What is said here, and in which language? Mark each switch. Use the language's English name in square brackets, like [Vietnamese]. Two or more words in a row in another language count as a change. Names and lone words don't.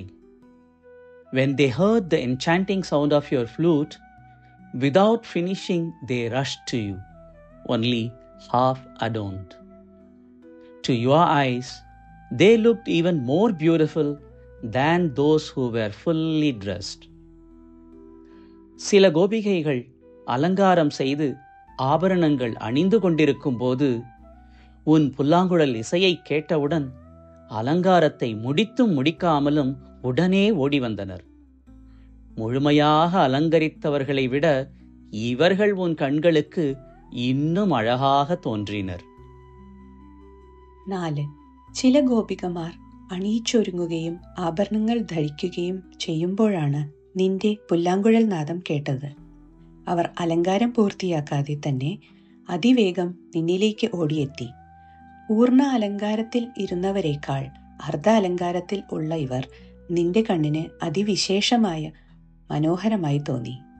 [English] When they heard the enchanting sound of your flute, without finishing they rushed to you, only half adorned. To your eyes, they looked even more beautiful than those who were fully dressed. [Tamil] சில கோபிகைகள் அலங்காரம் செய்து ஆபரணங்கள் அணிந்து கொண்டிருக்கும் போது உன் புல்லாங்குழல் இசையை கேட்டவுடன் அலங்காரத்தை முடித்தும் முடிக்காமலும் உடனே ஓடி வந்தனர். முழுமையாக அலங்கரித்தவர்களை விட இவர்கள் உன் கண்களுக்கு இன்னும் அழகாக தோன்றினர். 4. [Malayalam] ചില ഗോപികമാർ അണിയിച്ചൊരുങ്ങുകയും ആഭരണങ്ങൾ ധരിക്കുകയും ചെയ്യുമ്പോഴാണ് നിന്റെ പുല്ലാങ്കുഴൽ നാദം കേട്ടത്. അവർ അലങ്കാരം പൂർത്തിയാക്കാതെ തന്നെ അതിവേഗം നിന്നിലേക്ക് ഓടിയെത്തി. പൂർണ്ണ അലങ്കാരത്തിൽ ഇരുന്നവരെക്കാൾ അർദ്ധ അലങ്കാരത്തിൽ ഉള്ള ഇവർ നിന്റെ കണ്ണിന് അതിവിശേഷമായ മനോഹരമായി തോന്നി.